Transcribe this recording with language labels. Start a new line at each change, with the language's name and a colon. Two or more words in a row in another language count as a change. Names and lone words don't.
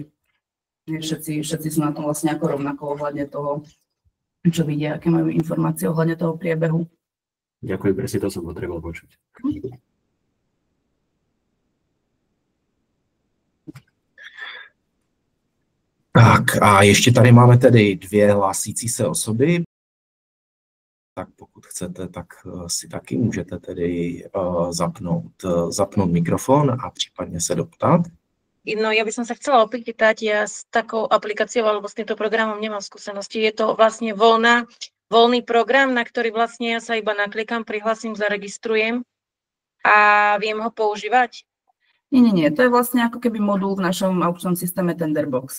Slovak: Všetci sú na tom vlastne ako rovnako ohľadne toho, čo vidia, aké majú informácie ohľadne toho priebehu. Ďakujem, presne to som potreboval počuť.
Czech: Tak a ještě tady máme tedy 2 hlásící se osoby. Tak pokud chcete, tak si taky můžete tedy zapnout mikrofon a případně se doptat.
Slovak: No, ja by som sa chcela opýtať, ja s takou aplikáciou alebo s týmto programom nemám skúsenosti. Je to vlastne voľná voľný program, na ktorý vlastne ja sa iba naklikám, prihlasím, zaregistrujem a viem ho používať? Nie. To je vlastne ako keby modul v našom aukčnom systéme Tenderbox.